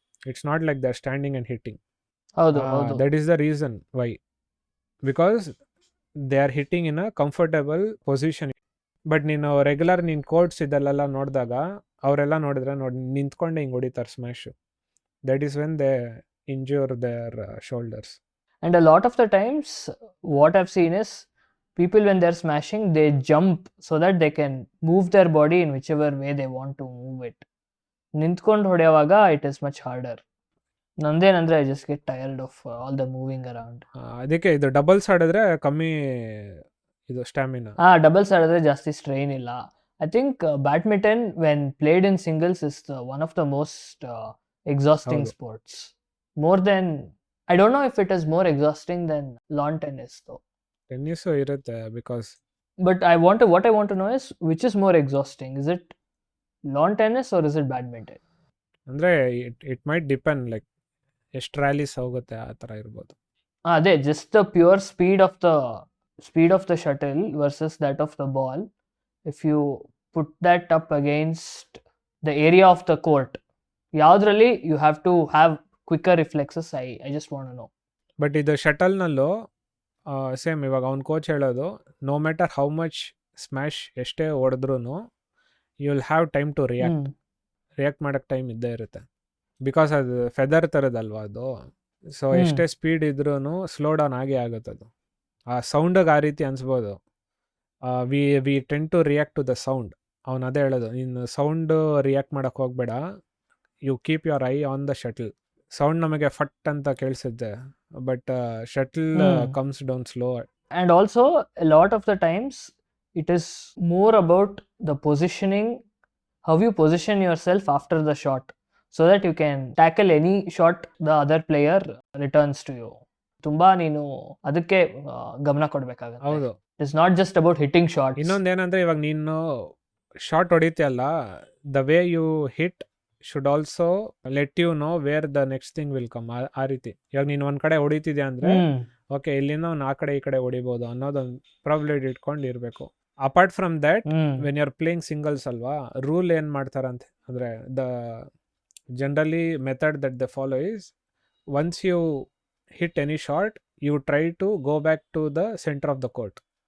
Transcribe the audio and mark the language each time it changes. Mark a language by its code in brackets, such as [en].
[en] It's not like they're standing and hitting. [kn] ಹೌದು ಹೌದು [en] That is the reason why, because they are hitting in a comfortable position. [kn] But ನೀನು regular ನೀನು courts ಇದೆಲ್ಲ ನೋಡಿದಾಗ ಅವರೆಲ್ಲ ನೋಡಿದ್ರೆ ನೋಡಿ ನಿಂತ್ಕೊಂಡೆ ಹಿಂಗೆ ಹೊಡಿತಾರೆ ಸ್ಮ್ಯಾಶು. [en] That is when they injure their shoulders. And a lot of the times, what I've seen is people when they're smashing, they jump so that they can move their body in whichever way they want to move it. [kn] ನಿಂತ್ಕೊಂಡು ಹೊಡೆಯುವಾಗ [en] it is much harder. ನಂದೇನಂದ್ರೆ I just get tired of all the moving around. [kn] ಅದಕ್ಕೆ ಇದು doubles ಆಡಿದ್ರೆ ಕಮ್ಮಿ ಇದು stamina. Doubles ಆಡಿದ್ರೆ ಜಾಸ್ತಿ strain ಇಲ್ಲ. [en] I think badminton when played in singles is one of the most exhausting [kn] ಹೌದು. [en] sports. More than, I don't know if it is more exhausting than lawn tennis though. [kn] Tennis ಇರುತ್ತೆ because [en] But what I want to know is which is more exhausting? Is it lawn tennis or is it badminton? [kn] ಅಂದರೆ [en] it might depend, like [kn] ಎಷ್ಟು rallies ಹೋಗುತ್ತೆ ಆ ಥರ ಇರ್ಬೋದು. [en] ಅದೇ just the pure speed of the shuttle versus that of the ball. If you put that up against the area of the court, ಯಾವ್ದ್ರಲ್ಲಿ you have to have quicker reflexes. I just want to know. [kn] But ಇದು ಶಟಲ್ನಲ್ಲೂ same ಇವಾಗ ಅವ್ನ coach ಹೇಳೋದು, [en] no matter how much smash [kn] ಎಷ್ಟೇ ಹೊಡೆದ್ರೂ [en] you will have time to react [kn] ಮಾಡೋಕ್ಕೆ time ಇದ್ದೇ ಇರುತ್ತೆ. Because ಅದು ಫೆದರ್ ಥರದಲ್ವಾ ಅದು. ಸೊ ಎಷ್ಟೇ ಸ್ಪೀಡ್ ಇದ್ರೂ ಸ್ಲೋ ಡೌನ್ ಆಗೇ ಆಗುತ್ತೆ ಅದು. ಆ ಸೌಂಡಿಗೆ ಆ ರೀತಿ ಅನಿಸ್ಬೋದು. [en] We tend to react to the sound. [kn] ಅವ್ನು ಅದೇ ಹೇಳೋದು, ನೀನು ಸೌಂಡ್ ರಿಯಾಕ್ಟ್ ಮಾಡೋಕ್ಕೆ ಹೋಗ್ಬೇಡ, [en] You keep your eye on the shuttle. [kn] Sound ನಮಗೆ ಫಟ್ ಅಂತ ಕೇಳಿಸುತ್ತೆ, [en] But shuttle comes down slow. And also a lot of the times it is more about the positioning, how you position yourself after the shot so that you can tackle any shot the other player returns to you. [kn] ತುಂಬಾ ನೀನು ಅದಕ್ಕೆ ಗಮನ ಕೊಡ್ಬೇಕಾಗುತ್ತೆ. ಹೌದು. [en] It is not just about hitting shots. [kn] ಇನ್ನೊಂದೇನಂದ್ರೆ ಇವಾಗ ನೀನು short ಹೊಡಿತೀಯಲ್ಲ, [en] The way you hit should also let you know where the next thing will come. [kn] ಆ ರೀತಿ ಇವಾಗ ನೀನು ಒಂದು ಕಡೆ ಹೊಡಿತಿದ್ಯಾ ಅಂದರೆ ಓಕೆ ಇಲ್ಲಿಂದ ಅವ್ನು ಆ ಕಡೆ ಈ ಕಡೆ ಹೊಡಿಬೋದು ಅನ್ನೋದೊಂದು ಪ್ರಾಬಿಲಿಟಿ ಇಟ್ಕೊಂಡು ಇರಬೇಕು. [en] apart from that when you are playing singles [kn] ಅಲ್ವಾ, ರೂಲ್ ಏನು ಮಾಡ್ತಾರಂತೆ ಅಂದರೆ [en] The generally method that they follow is, once you hit any short you try to go back to the centre of the court.